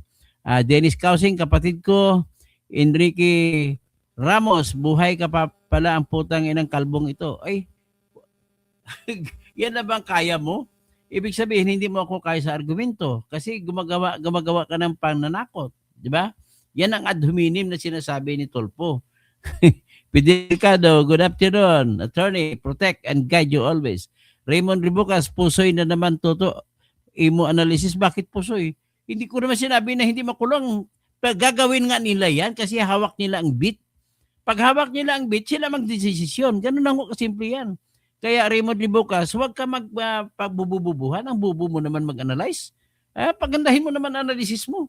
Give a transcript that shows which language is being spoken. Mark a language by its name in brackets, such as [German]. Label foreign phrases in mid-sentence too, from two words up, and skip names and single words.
[Filipino] Dennis Kausing, kapatid ko. Enrique Ramos, buhay ka pa pala ang putang inang kalbong ito. Ay, yan na bang kaya mo? Ibig sabihin, hindi mo ako kaya sa argumento. Kasi gumagawa ka ng pananakot. Di ba? Yan ang [Latin] ad hominem [Filipino] na sinasabi ni Tolpo. Pidelcado, [English] good afternoon. Attorney, protect and guide you always. [Filipino] Raymond Ribucas, pusoy na naman Toto. Imo analysis, bakit pusoy? Hindi ko naman sinabi na hindi makulong. Gagawin nga nila yan kasi hawak nila ang bit. Pag hawak nila ang bit, sila magdesisyon. Ganun lang ko kasimple yan. Kaya Raymond Ribucas, huwag ka magpabububuhan. Ang bubu mo naman mag-analyze. Pagandahin mo naman analysis mo.